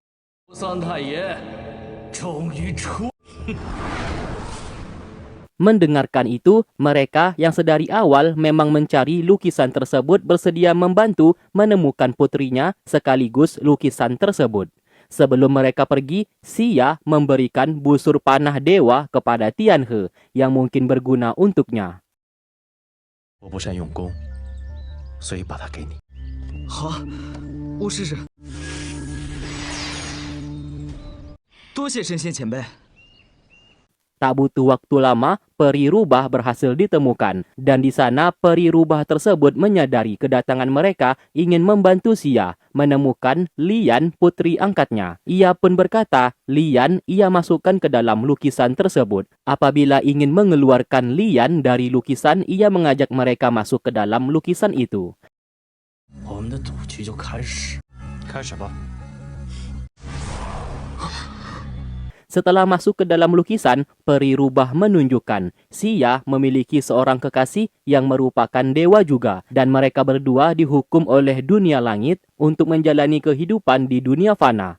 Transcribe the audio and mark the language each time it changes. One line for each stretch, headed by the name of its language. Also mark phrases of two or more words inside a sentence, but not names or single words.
Indonesian: Mendengarkan itu, mereka yang sedari awal memang mencari lukisan tersebut bersedia membantu menemukan putrinya sekaligus lukisan tersebut. Sebelum mereka pergi, Xia memberikan busur panah dewa kepada Tianhe yang mungkin berguna untuknya.
Chinese: 我不善用功，所以把它给你。好，我试试。多谢神仙前辈。
Indonesian: Tak butuh waktu lama, peri rubah berhasil ditemukan. Dan di sana, peri rubah tersebut menyadari kedatangan mereka ingin membantu Xia menemukan Lian, putri angkatnya. Ia pun berkata, Lian ia masukkan ke dalam lukisan tersebut. Apabila ingin mengeluarkan Lian dari lukisan, ia mengajak mereka masuk ke dalam lukisan itu.
Chinese: 我们的赌局就开始，开始吧。
Indonesian: Setelah masuk ke dalam lukisan, peri rubah menunjukkan Xia memiliki seorang kekasih yang merupakan dewa juga dan mereka berdua dihukum oleh dunia langit untuk menjalani kehidupan di dunia fana.